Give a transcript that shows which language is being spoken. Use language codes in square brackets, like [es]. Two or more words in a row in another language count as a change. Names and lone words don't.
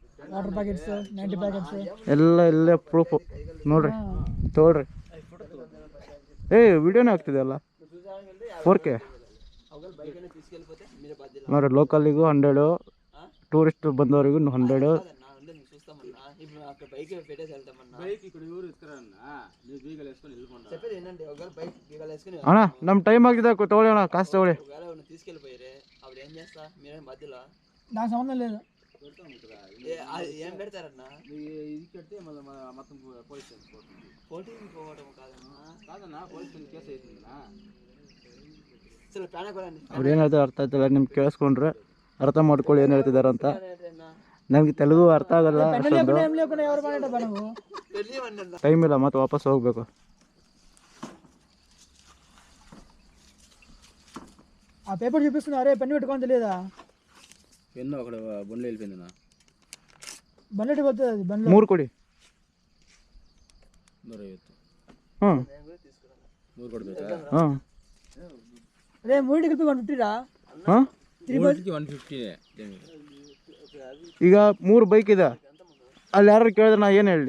[en] water packets 90 packets [kn] ಎಲ್ಲ ಇಲ್ಲೇ ಪ್ರೂಫು ನೋಡ್ರಿ ತೊಗೊಳ್ರಿ. ವಿಡಿಯೋನೇ ಆಗ್ತಿದೆ ಅಲ್ಲ 4K ನೋಡ್ರಿ. ಲೋಕಲಿಗೂ 100, ಟೂರಿಸ್ಟ್ ಬಂದವರಿಗೂ 100. [te] అన్న ನಮ್ಮ టైం ఆగిదా తోలే అన్న కాస్త తోలే. నాకు సంబంధం లేదు. ఏం పెడతారన్నా ఇది కడితే మొత్తం పోలీస్ పోవటం కాదన్నా పోలీస్ కేసు అవుతుందన్నా. [kn] ಅವ್ರು ಏನು ಹೇಳ್ತಾರೆ ಅರ್ಥ ಆಯ್ತಲ್ಲ, ನಿಮ್ಗೆ ಕೇಳಿಸ್ಕೊಂಡ್ರೆ ಅರ್ಥ ಮಾಡ್ಕೊಳ್ಳಿ ಏನು ಹೇಳ್ತಿದ್ದಾರೆ ಅಂತ. ನನಗೆ ತೆಲುಗು ಅರ್ಥ ಆಗಲ್ಲ ಅಷ್ಟೊಂದು, ಟೈಮ್ ಇಲ್ಲ, ಮತ್ತೆ ವಾಪಸ್ ಹೋಗ್ಬೇಕು. [te] ఆ పేపర్ చూపిస్తున్నారే పెన్ను పెట్టుకొని తెలియదా? పెన్ను అక్కడ బండ్లో వెళ్ళిపోయిందన్నా. బండ్లో పోతుంది అది బండ్లో. [kn] 3 ಕೊಡಿ. 150. ಹಾಂ 3 ಕೊಡ್ಬೇಕಾ? ಹಾಂ ಅದೇ 3 కలిపి 150 ರಾ? ಹಾಂ 150. ಈಗ 3 ಬೈಕ್ ಇದೆ, ಅಲ್ಲಿ ಯಾರು ಕೇಳಿದ್ರೆ ನಾ ಏನು ಹೇಳಿ?